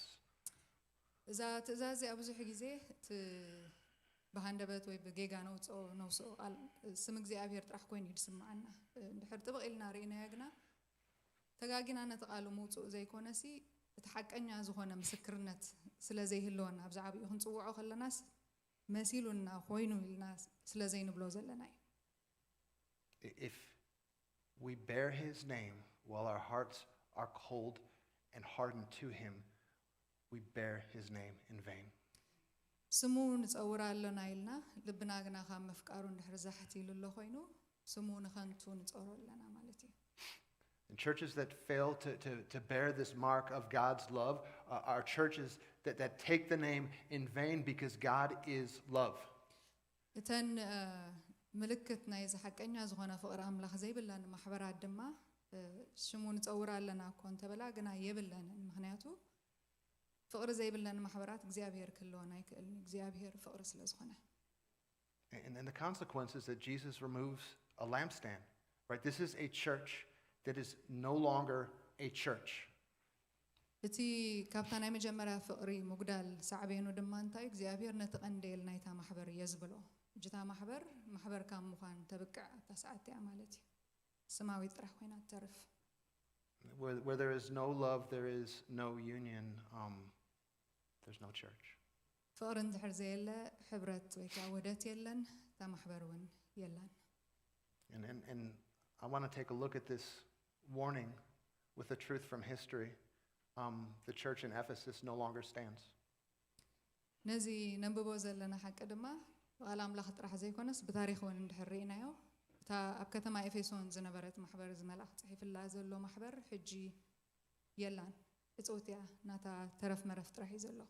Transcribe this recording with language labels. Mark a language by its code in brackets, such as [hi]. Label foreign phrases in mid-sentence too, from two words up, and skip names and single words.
[ti] እዛ ትእዛዝ እዚኣ ብዙሕ ግዜ ብሃንደበት ወይ ብጌጋ ነውፅኦ ቃል ስም እግዚኣብሔር ጥራሕ ኮይኑ ይስማዓና እንድሕር ጥብቕ ኢልና ርኢናዮ ግና ተጋጊና ነቲ ቃሉ ምውፅኡ ዘይኮነሲ እቲ ሓቀኛ ዝኾነ ምስክርነት ስለ ዘይህልወና ኣብ ዛዕባኡ ክንፅውዖ ከለናስ መሲሉና ኮይኑ ኢልና ስለ ዘይንብሎ ዘለና እዩ [en] If we bear his name while our hearts are cold and hardened to him, we bear his name in vain. [ti] ስሙ ንፀውራ ኣለና ኢልና ልብና ግና ካብ ምፍቃሩ እንድሕር ዛሕቲሉ ኣሎ ኮይኑ ስሙ ንኸንቱ ንፀውሮ ኣለና ማለት እዩ [en] And churches that fail to bear this mark of God's love are churches that take the name in vain because God is love. [ti] እተን ምልክት ናይ ዝሓቀኛ ዝኾነ ፍቕሪ ኣምላኽ ዘይብለን ማሕበራት ድማ ሽሙ ንፀውር ኣለና እኮ እንተበላ ግና የብለንን ምክንያቱ ፍቕሪ ዘይብለን ማሕበራት እግዚአብሔር ክህልወን ኣይክእልን እግዚአብሔር ፍቕሪ ስለ ዝኾነ [en] And the consequence is that Jesus removes a lampstand. Right? This is a church that is no longer a church. [ti] እቲ ካብታ ናይ መጀመርያ ፍቕሪ ሙግዳል ሳዕቤኑ ድማ እንታይ እግዚአብሔር ነቲ ቀንዴል ናይታ ማሕበር እየ ዝብሎ እጅታ ማሕበር ካብ ምዃን ተብቅዕ ኣብታ ሰዓት እያ ማለት እዩ ሰማዊ ጥራሕ ኮይና ትተርፍ [en] Where there is no love, there is no union. There's no church. [ti] ፍቕሪ እንድሕር ዘየለ ሕብረት ወይ ከዓ ውህደት የለን እታ ማሕበር እውን የለን [en] And I want to take a look at this warning with the truth from history. The church in Ephesus no longer stands. [ti] ነዚ ነንብቦ ዘለና ሓቂ ድማ ቃል ኣምላኽ ጥራሕ ዘይኮነስ ብታሪክ እውን እንድሕር ርኢናዮ እታ ኣብ ከተማ ኤፌሶን ዝነበረት ማሕበር ዝመልኣኽ ፅሒፍላ ዘሎ ማሕበር ሕጂ የላን እፅውት እያ ናታ ተረፍ መረፍ ጥራሕ እዩ ዘሎ